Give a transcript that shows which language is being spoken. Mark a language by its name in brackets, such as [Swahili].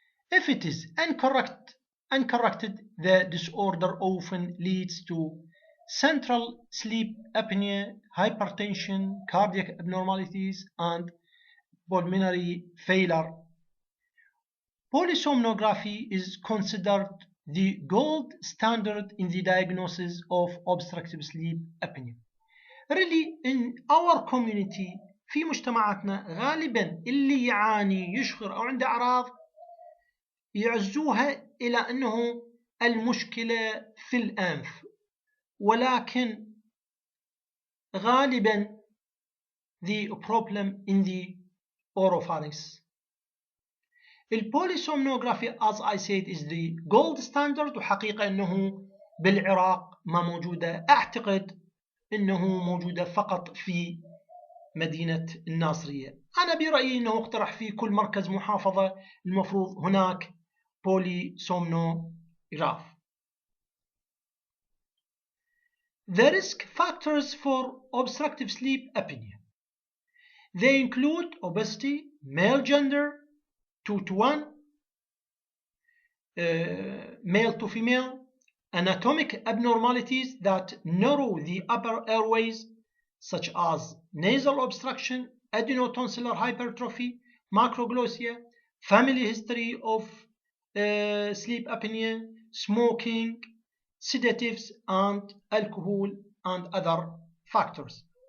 [English] If it is uncorrected, the disorder often leads to central sleep apnea, hypertension, cardiac abnormalities, and pulmonary failure. Polysomnography is considered the gold standard in the diagnosis of obstructive sleep apnea. Really in our community [Arabic] في مجتمعاتنا غالبا اللي يعاني يشخر أو عنده أعراض يعزوها إلى أنه المشكلة في الأنف، ولكن غالبا [English] the problem in the oropharynx. [Arabic] البوليسومنوغرافي [English] as I said is the gold standard، [Arabic] وحقيقة أنه بالعراق ما موجودة، أعتقد أنه موجودة فقط في مدينة الناصرية. أنا برأيي أنه اقترح في كل مركز محافظة المفروض هناك polysomnograph. [English] The risk factors for obstructive sleep apnea. They include obesity, male gender, 2 to 1, male to female, anatomic abnormalities that narrow the upper airways, such as nasal obstruction, adenotonsillar hypertrophy, macroglossia, family history of sleep apnea, smoking, sedatives, and alcohol, and other factors.